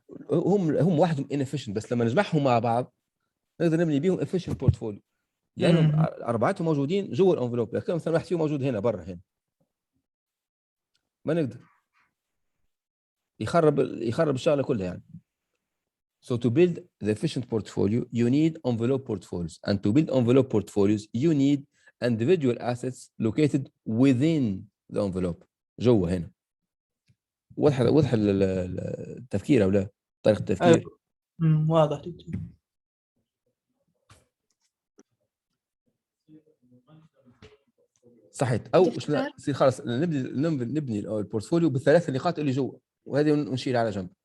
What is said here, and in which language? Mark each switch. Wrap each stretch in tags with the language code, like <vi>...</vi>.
<ar>هم وحدهم inefficient، بس لما نجمعهم مع بعض نقدر نبني بيهم efficient portfolio، لأنهم أربعتهم موجودين جوا الانفلوب، لكن مثلا واحد فيهم موجود هنا برا، هنا ما نقدر، يخرب الشغلة كلها يعني.</ar> <en>So to build the efficient portfolio, you need envelope portfolios, and to build envelope portfolios, you need individual assets located within the envelope.</en> <ar>جوا هنا. واضح التفكير أو لا؟ طريقة التفكير. واضح. صحيح. أو خلاص نبني البورتفوليو بالثلاث نقاط اللي جوا، وهذه نشيل على جنب.</ar>